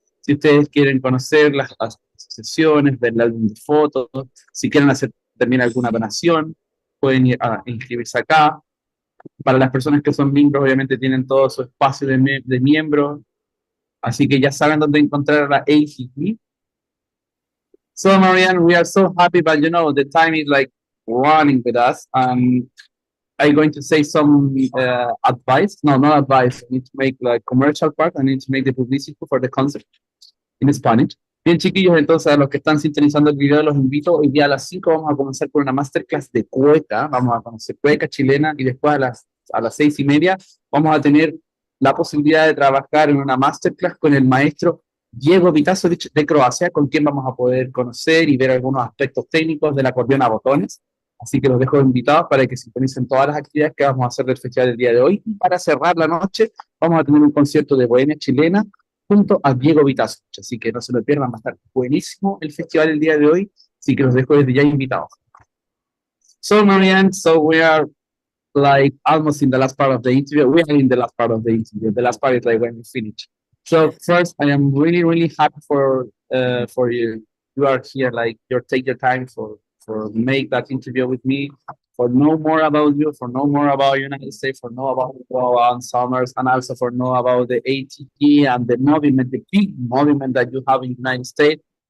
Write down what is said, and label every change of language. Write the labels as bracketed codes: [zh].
[es] Si ustedes quieren conocer las sesiones, ver el álbum de fotos, si quieren hacer también alguna donación, pueden ir a inscribirse acá. Para las personas que son miembros, obviamente tienen todo su espacio de miembros, así que ya saben dónde encontrar la ACG. [en] So, Marianne, we are so happy, but the time is like running with us. I'm going to say some advice. No, not advice. I need to make like commercial part. I need to make the publicity for the concert in Spanish. [es] Bien, chiquillos, entonces a los que están sintonizando el video los invito. Hoy día a las 5 vamos a comenzar con una masterclass de cueca. Vamos a conocer cueca chilena y después a las 6:30 vamos a tener la posibilidad de trabajar en una masterclass con el maestro Diego Vitasovic de Croacia, con quien vamos a poder conocer y ver algunos aspectos técnicos del acordeón a botones. Así que los dejo invitados para que sintonicen todas las actividades que vamos a hacer del festival del día de hoy. Y para cerrar la noche, vamos a tener un concierto de bohemia chilena junto a Diego Vitasovic. Así que no se lo pierdan, va a estar buenísimo el festival el día de hoy. Así que los dejo desde ya invitados. [en] So, Marianne, so we are like almost in the last part of the interview. We are in the last part of the interview. The last part is like when we finish. So first, I am really, really happy for you. You are here, like you take your time for make that interview with me, for know more about you, for know more about United States, for know about Summers, and also for know about the ATP and the movement, the big movement that you have in the United States.